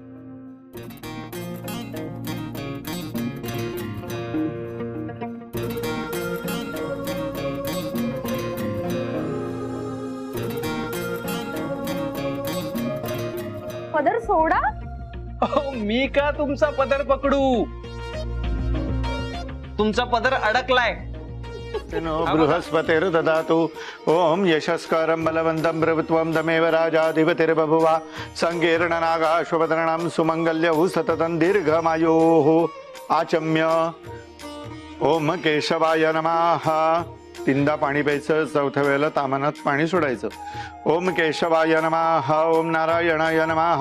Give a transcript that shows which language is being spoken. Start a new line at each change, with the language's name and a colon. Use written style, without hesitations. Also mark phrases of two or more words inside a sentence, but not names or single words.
Marathi: पदर सोडा. मी का तुमचा पदर पकडू? तुमचा पदर अडकलाय.
Sanskrit: बृहस्पतिर्ददातु. ओम यशस्करं बलवन्तं प्रभुत्वं तमेव राजाधिपतिर्बभुवा. संकीर्णनागाश्वपदनं सुमंगल्यौ सततं दीर्घमायोः. आचम्य. ओम केशवाय नमः.
Marathi: तीनदा पाणी प्यायचं, चौथ्या वेळेला तामनात पाणी सोडायचं.
Sanskrit: ओम केशवाय नमः. ओम नारायणाय नमः.